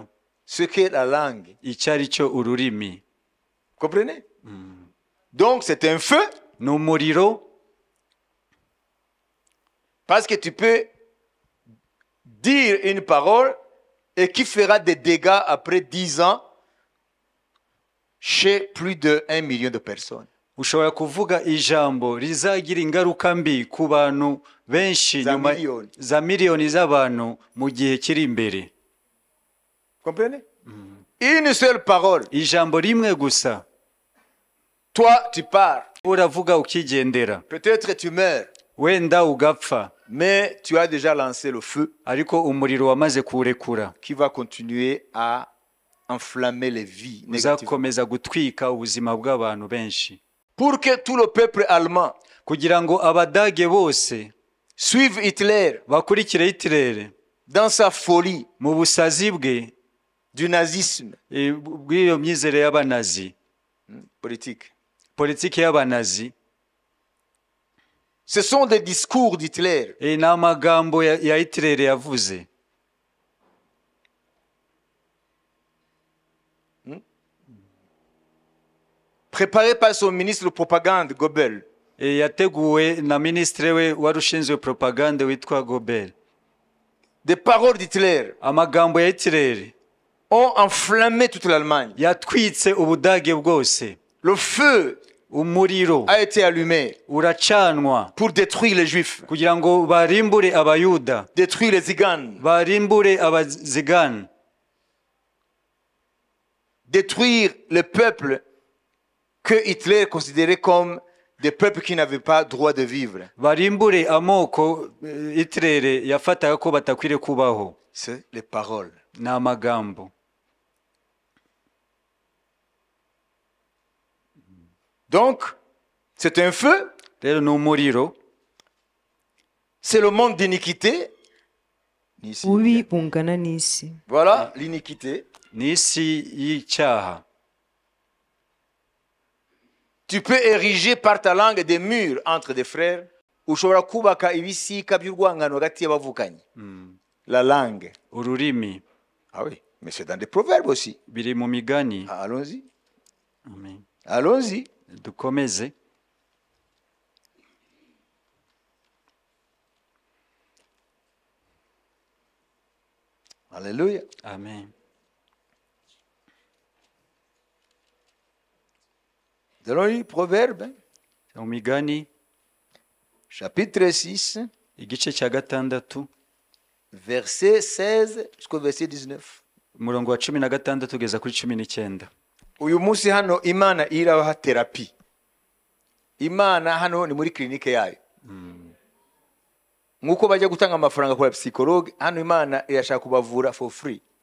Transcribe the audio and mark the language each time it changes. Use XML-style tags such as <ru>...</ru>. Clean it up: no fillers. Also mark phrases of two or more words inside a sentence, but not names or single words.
<fr>ce qu'est la langue.</fr> <rw>icyo ari cyo ururimi.</rw> <fr>Comprenez? Donc c'est un feu.</fr> <rw>Ni umuriro.</rw> <fr>Parce que tu peux dire une parole et qui fera des dégâts après 10 ans chez plus de 1 million de personnes.</fr> <rw>Ushobora kuvuga ijambo rizagira ingaruka mbi ku bantu benshi nyuma za miliyoni z'abantu mu gihe kiri imbere.</rw> <fr>Comprenez? Une seule parole.</fr> <rw>Ijambo rimwe gusa.</rw> <fr>Toi, tu pars.</fr> <rw>Uravuga ukigendera.</rw> <fr>Peut-être tu meurs.</fr> <rw>Wenda ugapfa.</rw> <fr>Mais tu as déjà lancé le feu.</fr> <rw>Ariko umuriro wamaze kuwurekura.</rw> <fr>Qui va continuer à enflammer les vies négatives.</fr> <rw>Uzakomeza gutwika ubuzima bw'abantu benshi.</rw> <fr>Pour que tout le peuple allemand</fr> <rw>kugira ngo Abadage bose</rw> <fr>suive Hitler</fr> <rw>bakurikire Hitler</rw> <fr>dans sa folie</fr> <rw>mu busazi bwe</rw> <fr>du nazisme,</fr> <rw>bw'iyo myizere y'abanazi, politiki y'abanazi.</rw> <fr>Ce sont des discours d'Hitler.</fr> <rw>Ni amagambo ya Hitler yavuze.</rw> <fr>Préparé par son ministre de propagande, Goebbels.</fr> <rw>Yateguwe na ministre we wari ushinzwe propagande witwa Goebbels.</rw> <fr>Des paroles d'Hitler</fr> <rw>amagambo ya Hitler</rw> <fr>ont enflammé toute l'Allemagne.</fr> <rw>Yatwitse Ubudage bwose.</rw> <fr>Le feu</fr> <rw>umuriro</rw> <fr>a été allumé</fr> <rw>uracanwa</rw> <fr>pour détruire les Juifs,</fr> <rw>kugira ngo barimbure Abayuda,</rw> <fr>détruire les Ziganes,</fr> <rw>barimbure Abazigani,</rw> <fr>détruire le peuple que Hitler considérait comme des peuples qui n'avaient pas droit de vivre.</fr> <rw>Barimbure amoko Hitler yafataga ko batakwiriye kubaho.</rw> <fr>C'est les paroles.</fr> <rw>N'amagambo.</rw> <fr>Donc, c'est un feu.</fr> <rw>Rero ni umuriro.</rw> <fr>C'est le monde d'iniquité.</fr> <rw>Ubi bungana n'isi.</rw> <fr>Voilà l'iniquité.</fr> <rw>N'isi y'icyaha.</rw> <fr>Tu peux ériger par ta langue des murs entre des frères.</fr> <rw>Ushobora kubaka ibisika by'urwangano hagati y'abavukanye.</rw> <fr>La langue.</fr> <rw>Ururimi.</rw> <fr>Ah oui, mais c'est dans des proverbes aussi.</fr> <rw>Biri mu migani.</rw> <fr>Allons-y.</fr> <rw>Amen.</rw> <fr>Allons-y.</fr> <rw>Dukomeze.</rw> <fr>Alléluia.</fr> <rw>Amen.</rw> <fr>Nous allons lire Proverbe.</fr> <rw>Mu migani</rw> <fr>chapitre 6,</fr> <rw>igice cya gatandatu</rw> <fr>verset 16 jusqu'au verset 19.</fr> <rw>umurongo wa 16 kugeza kuri 19. Uyu munsi hano Imana irabaha terapi. Imana hano ni muri klinike yayo. Nkuko bajya gutanga amafaranga kwa psychologue, hano Imana irashaka kubavura</rw> <en>for free.</en>